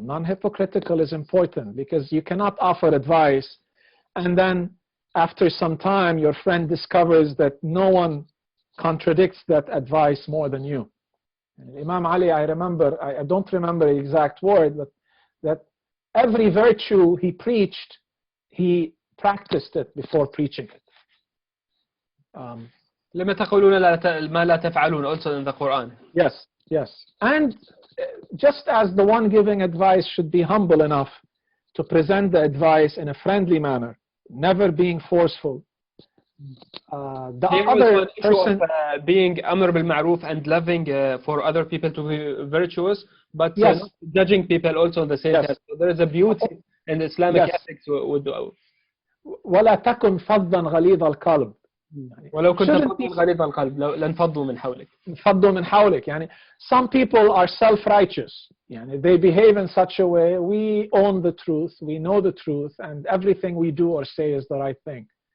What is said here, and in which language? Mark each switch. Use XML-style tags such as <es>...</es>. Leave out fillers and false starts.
<en>Non-hypocritical is important because you cannot offer advice and then after some time your friend discovers that no one contradicts that advice more than you. Imam Ali, I don't remember the exact word, but that every virtue he preached, he practiced it before preaching it.</en> <ar>لما تقولون ما لا تفعلون,</ar> <en>also in the Quran. Yes, yes. And just as the one giving advice should be humble enough to present the advice in a friendly manner, never being forceful. The other person being amr bil ma'ruf and loving for other people to be virtuous, but yes, not judging people also in the same yes, time. So there is a beauty in the Islamic yes, ethics.</en> <ar>ولا تكن فظا غليظ القلب. ولو كنت فظا غليظ القلب لانفضوا من حولك. انفضوا من حولك.</ar> <en>يعني some people are self-righteous. يعني they behave in such a way. We own the truth. We know the truth, and everything we do or say is the right thing.</en>